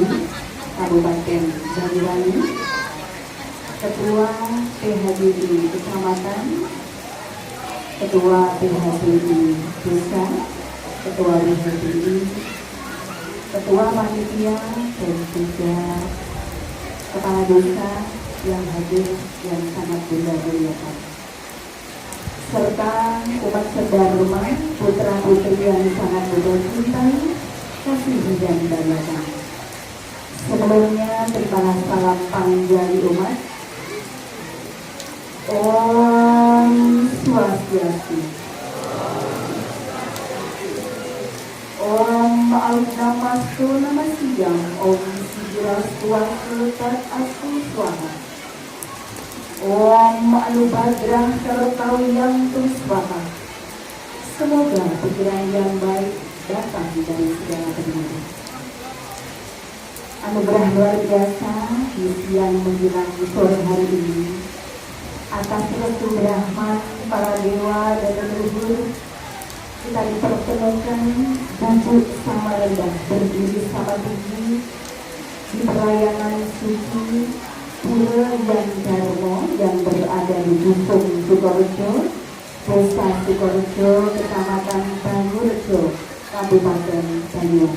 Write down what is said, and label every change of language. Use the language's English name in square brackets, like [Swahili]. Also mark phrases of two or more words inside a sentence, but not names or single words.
[Indonesian] Kabupaten Banyuwangi, Ketua PHBI Kecamatan, Ketua PHBI Desa, Ketua PHBI, Ketua Panitia, dan juga Kepala Desa yang hadir yang sangat mulia-muliakan, serta umat sedharma, putra-putri yang sangat bercintai, kasih dan banggakan. Sebelumnya terimalah salam panjang umat. [Sanskrit] Om Swastiastu. Om Namastu Namasyam. Om Swastiastu Tat Astu Swaha. Om Anubadrah Sartawiyam Tu Swaha. [Indonesian] Semoga pikiran yang baik datang dari segala pendengar. Anugerah luar biasa di siang menjelang sore hari ini atas restu Brahman, para dewa dan leluhur, kita dipertemukan duduk sama rendah, berdiri sama tinggi di pelayanan suci Pura Yang Dharma yang berada di Dusun Sukorejo, Desa Sukorejo, Kecamatan Banyurejo, Kabupaten Banyuwangi.